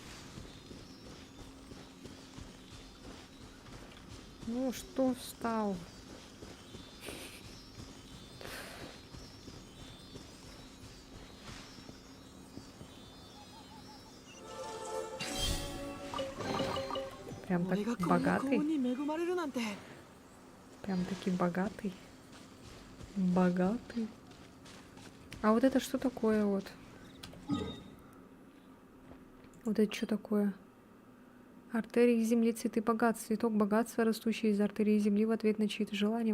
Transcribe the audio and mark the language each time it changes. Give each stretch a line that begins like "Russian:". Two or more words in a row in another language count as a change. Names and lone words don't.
Russian: Ну что встал? Прям так
Japanese: 俺がこんな幸
Russian: богатый.
Japanese: 運に恵まれるなんて
Russian: Прям таки богатый. Богатый. А вот это что такое вот? Вот это что такое? Артерии Земли, цветы богатства. Цветок богатства, растущий из артерии Земли в ответ на чьи-то желания.